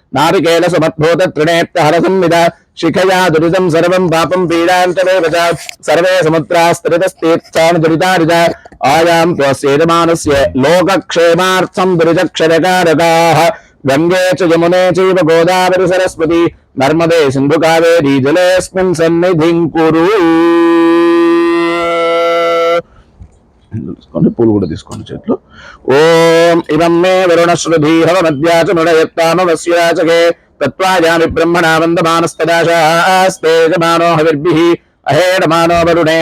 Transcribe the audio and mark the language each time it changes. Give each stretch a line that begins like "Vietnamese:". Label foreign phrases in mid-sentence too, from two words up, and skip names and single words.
Sanskrit: नारिकेलसमद्भूततृणेत्यहरसंविद शिखया दुरितं सर्वं पापं पीडां च मे वच सर्वे समुद्रास्तरितस्तीर्थानि दुरितानि च आयां त्वस्य यजमानस्य लोकक्षेमार्थं दुरितक्षरकारकाः गंगे च यमुने चैव गोदावरी सरस्वती नर्मदे सिंधु कावेरी जलेऽस्मिन् सन्निधिं कुरु
Telugu: పూలు కూడా తీసుకోండి చేతులు
Sanskrit: ఓం ఇమం మే వరుణశ్రుధి హవమద్యా చ మృడయత్తామవస్యాచకే తత్వాయామి బ్రహ్మణా వందమానస్తదాశాస్తేజమానో హవిర్భిః అహేడమానో వరుణేహ